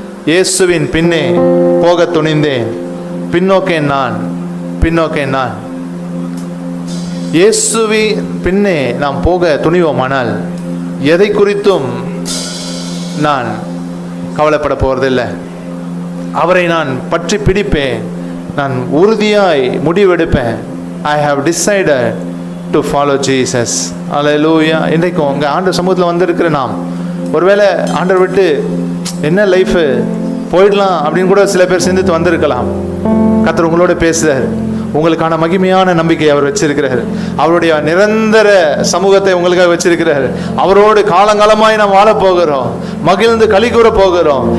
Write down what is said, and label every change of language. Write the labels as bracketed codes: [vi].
[ta] இயேசுவின் பின்னே போக துணிந்தேன், பின்னோக்கேன் நான், பின்னோக்கேன் நான். இயேசுவின் பின்னே நாம் போக துணிவோமானால் எதை குறித்தும் நான் கவலைப்பட போவதில்லை. அவரை நான் பற்றி பிடிப்பேன், நான் உறுதியாய் முடிவெடுப்பேன். [en] I have decided to follow Jesus. Hallelujah. [ta] இன்றைக்கும் உங்கள் ஆண்டவர் சமூகத்தில் வந்திருக்கிற நாம் ஒருவேளை ஆண்டவர் விட்டு என்ன லைஃபு போயிடலாம் அப்படின்னு கூட சில பேர் சிந்தித்து வந்திருக்கலாம். கர்த்தர் உங்களோட பேசுகிறார். உங்களுக்கான மகிமையான நம்பிக்கை அவர் வச்சிருக்கிறார். அவருடைய நிரந்தர சமூகத்தை உங்களுக்காக வச்சிருக்கிறார். அவரோடு காலங்காலமாய் நாம் வாழ போகிறோம், மகிழ்ந்து களி கூற போகிறோம்.